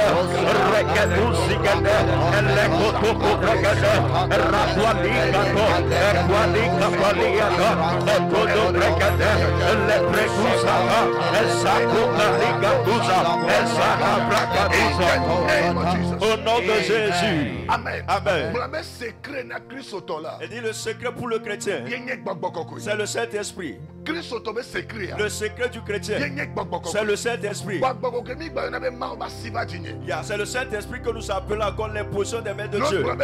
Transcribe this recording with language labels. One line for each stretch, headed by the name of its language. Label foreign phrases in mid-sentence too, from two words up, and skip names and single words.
French: Rekadu Zikada. Et Lekotu Fregada. Et Rakualikato. Et Kualikapaliaka. Et Kodo Fregada. Et Leprekusaka. Et Sakukalikaduza. Et Sakabrakaduza. Au nom de Jésus. Amen. Amen. Et dit le secret pour le chrétien, c'est le Saint-Esprit. Le secret du chrétien, c'est le Saint-Esprit. C'est le Saint-Esprit que nous appelons encore l'imposition des mains de Dieu.